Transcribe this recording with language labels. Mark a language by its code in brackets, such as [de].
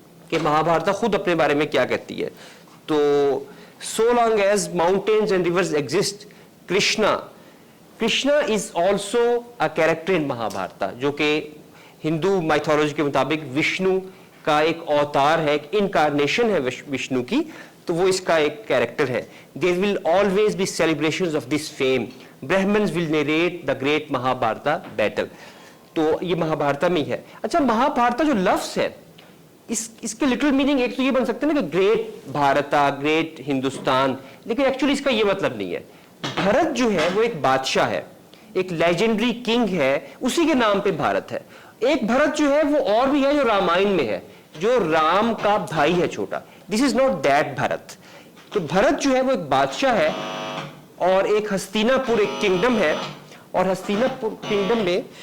[ur] کہ مہابھارتا خود اپنے بارے میں کیا کہتی ہے۔ تو so long as mountains and rivers exist, Krishna is also a character in مہابھارتا، جو کہ ہندو مائتھولوجی کے مطابق وشنو کا ایک اوتار ہے، ایک انکارنیشن ہے وشنو کی، تو وہ اس کا ایک کیریکٹر ہے۔ There will always be celebrations of this fame. [en] Brahmins will narrate the great Mahabharata battle. [ur] تو یہ مہابھارتا میں ہی ہے۔ اچھا، مہابھارتا جو لفظ ہے اس کے لٹرل میننگ ایک تو یہ بن سکتے ہیں نا کہ گریٹ بھارتا، گریٹ ہندوستان، لیکن ایکچولی اس کا یہ مطلب نہیں ہے۔ بھرت جو ہے وہ ایک بادشاہ ہے، ایک لیجنڈری کنگ ہے، اسی کے نام پہ بھارت ہے۔ ایک بھرت جو ہے وہ اور بھی ہے جو رامائن میں ہے، جو رام کا بھائی ہے چھوٹا، دس از ناٹ دیٹ بھرت۔ تو بھرت جو ہے وہ ایک بادشاہ ہے اور ایک ہستینا پور ایک کنگڈم ہے، اور ہستینا پور کنگڈم میں